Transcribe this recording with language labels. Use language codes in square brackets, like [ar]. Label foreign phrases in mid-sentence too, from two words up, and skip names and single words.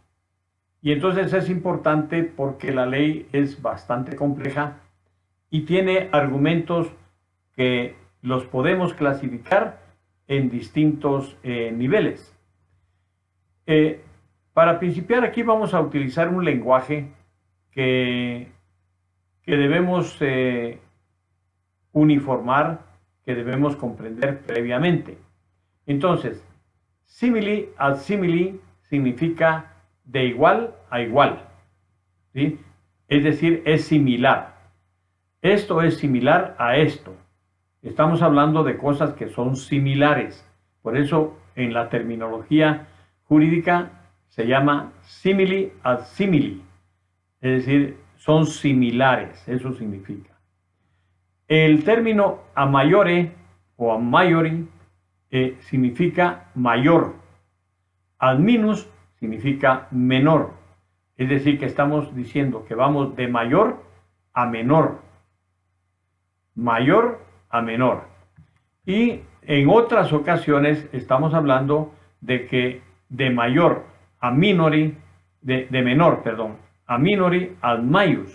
[es] Y entonces es importante porque la ley es bastante compleja y tiene argumentos que los podemos clasificar en distintos niveles. Para principiar aquí vamos a utilizar un lenguaje que debemos uniformar, que debemos comprender previamente. Entonces, [la] simile ad simile [es] significa de igual a igual, ¿sí? Es decir, es similar. Esto es similar a esto. Estamos hablando de cosas que son similares. Por eso, en la terminología jurídica se llama [la] simile ad simile. [es] Es decir, son similares. Eso significa. El término [la] a maiore [es] o [la] a maiori [es] significa mayor. [la] Ad minus [es] significa menor. Es decir, que estamos diciendo que vamos de mayor a menor. Mayor a menor. Y en otras ocasiones estamos hablando de que de mayor [la] a minori, [es] de menor, perdón, [la] a minori ad maius.